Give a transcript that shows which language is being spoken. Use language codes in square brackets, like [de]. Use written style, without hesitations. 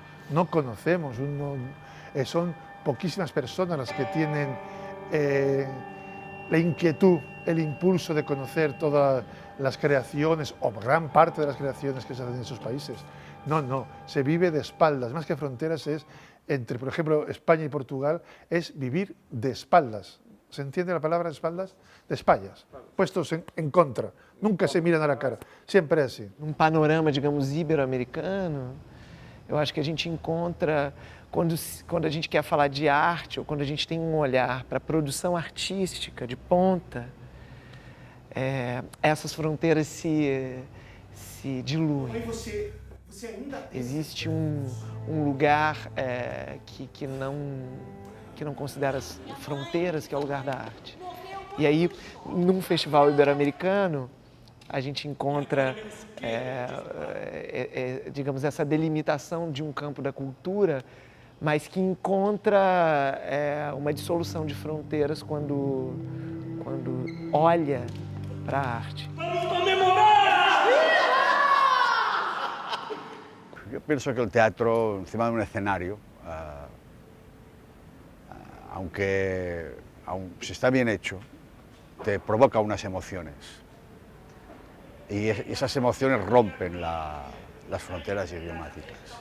[es] No conocemos, son poquísimas personas las que tienen la inquietud, el impulso de conocer todas las creaciones o gran parte de las creaciones que se hacen en esos países. No, se vive de espaldas, más que fronteras es entre, por ejemplo, España y Portugal, es vivir de espaldas. ¿Se entiende la palabra espaldas? De espaldas, puestos en contra, nunca se miran a la cara, [pt] sempre é assim. Um panorama, digamos, ibero-americano, eu acho que a gente encontra, quando a gente quer falar de arte, ou quando a gente tem um olhar para a produção artística de ponta, essas fronteiras se diluem. Existe um lugar que não considera as fronteiras, que é o lugar da arte. E aí, num festival ibero-americano, a gente encontra, digamos, essa delimitação de um campo da cultura, mas que encontra uma dissolução de fronteiras quando olha para a arte. [es] Yo pienso que el teatro, encima de un escenario, aunque si está bien hecho, te provoca unas emociones. Y esas emociones rompen las fronteras idiomáticas.